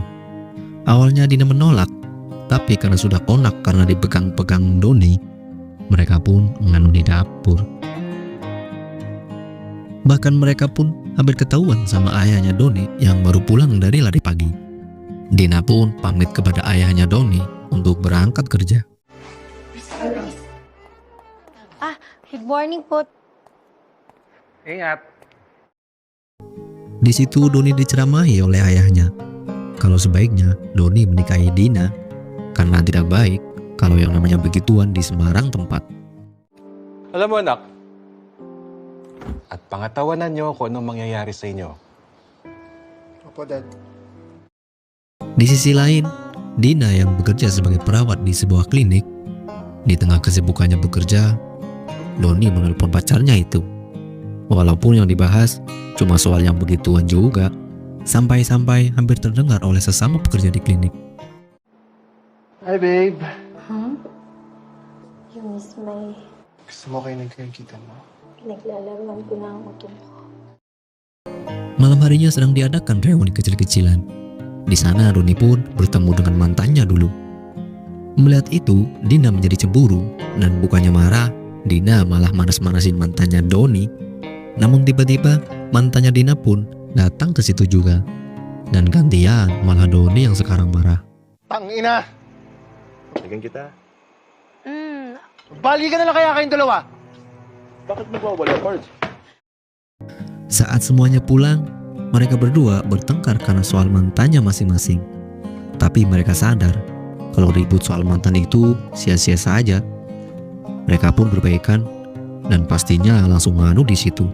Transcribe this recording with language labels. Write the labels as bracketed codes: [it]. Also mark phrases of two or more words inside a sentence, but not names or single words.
[id] Awalnya Dina menolak, tapi karena sudah konak karena dipegang-pegang Doni, mereka pun nganu di dapur. Bahkan mereka pun hampir ketahuan sama ayahnya Doni yang baru pulang dari lari pagi. Dina pun pamit kepada ayahnya Doni untuk berangkat kerja. [en] Good morning po. [tl] Ingat, [id] Di situ Doni diceramahi oleh ayahnya kalau sebaiknya Doni menikahi Dina karena tidak baik kalau yang namanya begituan di sembarang tempat. [tl] Alam mo anak, at pangatawanan nyo kung anong mangyayari sa inyo. Opo, Dad. [id] Di sisi lain, Dina yang bekerja sebagai perawat di sebuah klinik, di tengah kesibukannya bekerja, Doni menelpon pacarnya itu. Walaupun yang dibahas cuma soal yang begituan juga, sampai-sampai hampir terdengar oleh sesama pekerja di klinik. [en] Hi, babe. Hmm? You miss my [tl] Gusto mo kayo nagkakita mo? pinaglalaruan ko na ang utong ko. [id] Malam harinya sedang diadakan reuni kecil-kecilan. Di sana Doni pun bertemu dengan mantannya dulu. Melihat itu, Dina menjadi cemburu dan bukannya marah, Dina malah manas-manasin mantannya Doni. Namun tiba-tiba mantannya Dina pun datang ke situ juga. Dan gantian malah Doni yang sekarang marah. [tl] Tangina! Balikan kita. Bali ka na lang kaya kayong dalawa! Bakit nagwawala, Pards? [id] Saat semuanya pulang, mereka berdua bertengkar karena soal mantannya masing-masing. Tapi mereka sadar kalau ribut soal mantan itu sia-sia saja. Mereka pun berbaikan dan pastinya langsung nganu di situ.